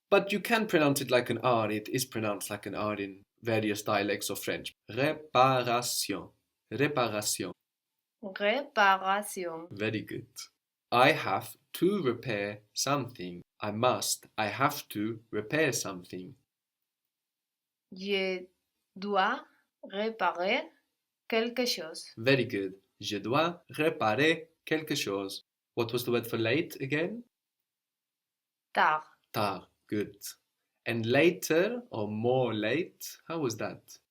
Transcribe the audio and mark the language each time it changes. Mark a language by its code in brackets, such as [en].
[en] But you can pronounce it like an R. It is pronounced like an R in various dialects of French. [fr] Réparation. Réparation. Réparation. [en] Very good. I have to repair something. I must. I have to repair something. [fr] Je dois réparer quelque chose. [en] Very good. [fr] Je dois réparer quelque chose. [en] What was the word for late again? [fr] Tard. [en] Tard. Good. And later or more late, how was that?